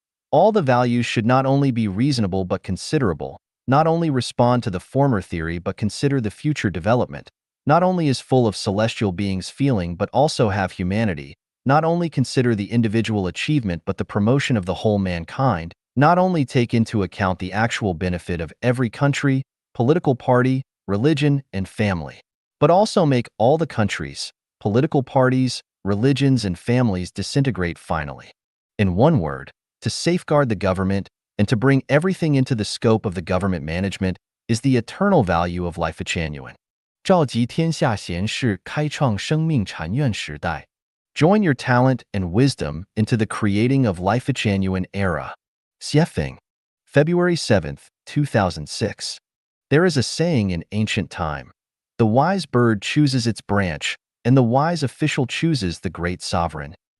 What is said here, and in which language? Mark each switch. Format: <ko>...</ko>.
<en>All the values should not only be reasonable but considerable, not only respond to the former theory but consider the future development, not only is full of celestial beings feeling but also have humanity, not only consider the individual achievement but the promotion of the whole mankind, not only take into account the actual benefit of every country, political party, religion, and family, but also make all the countries, political parties, religions, and families disintegrate finally. In one word, to safeguard the government and to bring everything into the scope of the government management is the eternal value of Life Chanyuan.</en> <zh>召集天下贤士，开创生命禅院时代.</zh> <en>Join your talent and wisdom into the creating of Life Chanyuan era. Xiefeng, February 7th, 2006. There is a saying in ancient time. The wise bird chooses its branch, and the wise official chooses the great sovereign.</en>